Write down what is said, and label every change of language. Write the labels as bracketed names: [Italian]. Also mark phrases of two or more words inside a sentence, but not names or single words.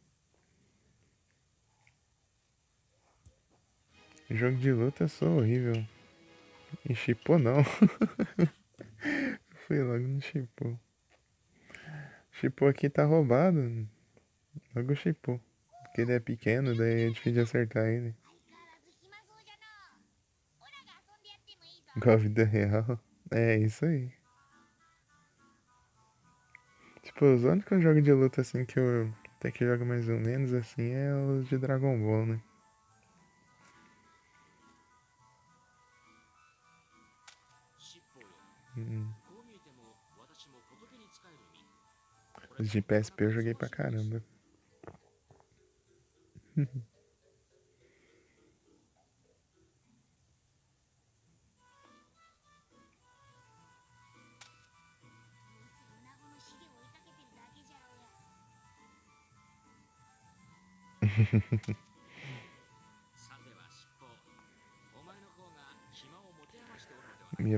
[Portuguese] Jogo de luta eu sou horrível. E chipou não. Fui logo no chipou. Chipou aqui tá roubado. Logo chipou. Porque ele é pequeno, daí é difícil de acertar ele. [Japanese] 相変わらず暇そうじゃのうオラが遊んでやってもいいぞ [Portuguese] Igual a vida real. É isso aí. Tipo, os únicos jogos de luta assim que eu até que jogo mais ou menos assim é os de Dragon Ball, né? [Japanese] 尻尾よ Hum. こう見えても私も仏に仕える身 [Portuguese] Os de PSP eu joguei pra caramba. [Japanese] 女子の死で追いかけてるだけじゃろうがさては尻尾お前の方が暇を持て余しておるのではない